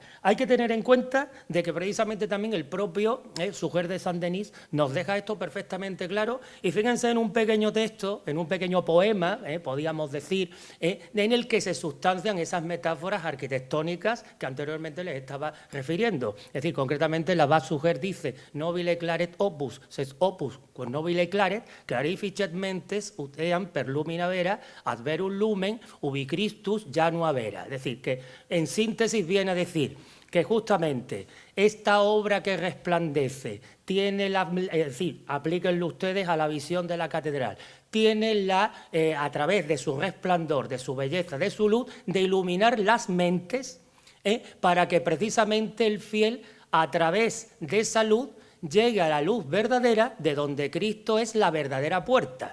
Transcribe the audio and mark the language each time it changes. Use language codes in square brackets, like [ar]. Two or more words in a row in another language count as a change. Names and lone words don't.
[es] Hay que tener en cuenta de que precisamente también el propio Suger de Saint-Denis nos deja esto perfectamente claro, y fíjense en un pequeño texto, en un pequeño poema, podríamos decir, en el que se sustancian esas metáforas arquitectónicas que anteriormente les estaba refiriendo. Es decir, concretamente la Suger dice: [la] nobile claret opus, ses opus quod nobile claret, clarificet mentes ut eam per lumina vera, ad verum lumen ubi Christus janua vera. [es] Es decir, que en síntesis viene a decir que justamente esta obra que resplandece tiene es decir, aplíquenlo ustedes a la visión de la catedral, tiene a través de su resplandor, de su belleza, de su luz, de iluminar las mentes, para que precisamente el fiel, a través de esa luz, llegue a la luz verdadera, de donde Cristo es la verdadera puerta.